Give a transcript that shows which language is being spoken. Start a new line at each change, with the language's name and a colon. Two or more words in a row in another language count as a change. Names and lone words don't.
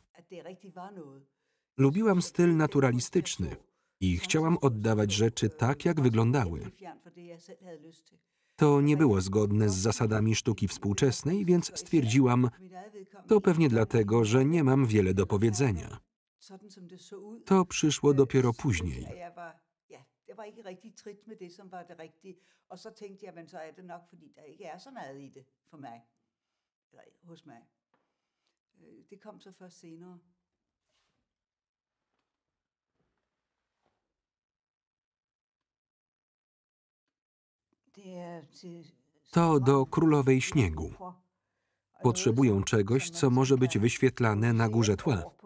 Polish: Lubiłam styl naturalistyczny i chciałam oddawać rzeczy tak, jak wyglądały. To nie było zgodne z zasadami sztuki współczesnej, więc stwierdziłam, to pewnie dlatego, że nie mam wiele do powiedzenia. To przyszło dopiero później.
Danish: Jeg var ikke rigtig trit med det, som var det rigtige. Og så tænkte jeg, men så er det nok, fordi der ikke er så meget i det for mig. Eller hos mig. Det kom så først senere.
Polish: To do Królowej Śniegu. Potrzebują czegoś, co może być wyświetlane na górze tła.